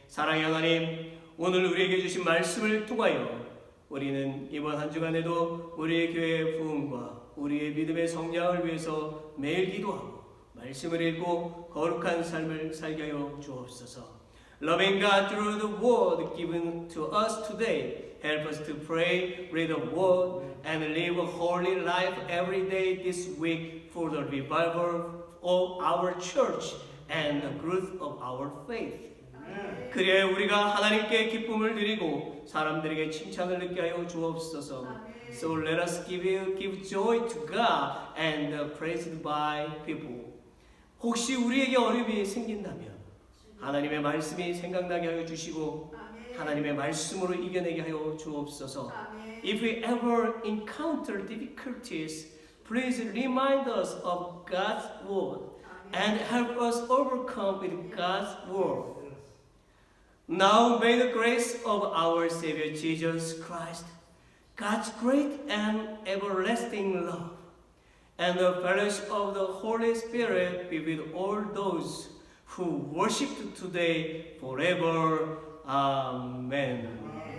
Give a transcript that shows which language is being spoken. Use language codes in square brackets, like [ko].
[ko] 사랑의 하나님, 오늘 우리에게 주신 말씀을 통하여 우리는 이번 한 주간에도 우리의 교회의 부흥과 우리의 믿음의 성장을 위해서 매일 기도하고 말씀을 읽고 거룩한 삶을 살게 하여 주옵소서. [en] Loving God through the word given to us today, help us to pray, read the word, and live a holy life every day this week for the revival of our church and the growth of our faith. [ko] 그래 우리가 하나님께 기쁨을 드리고 사람들에게 칭찬을 느끼게 하여 주옵소서. [en] So let us give joy to God and praised by people. [ko] 혹시 우리에게 어려움이 생긴다면 하나님의 말씀이 생각나게 하여 주시고 하나님의 말씀으로 이겨내게 하여 주옵소서. [en] If we ever encounter difficulties, please remind us of God's word and help us overcome with God's word. Now may the grace of our Savior Jesus Christ, God's great and everlasting love, and the fellowship of the Holy Spirit be with all those who worship today forever. Amen.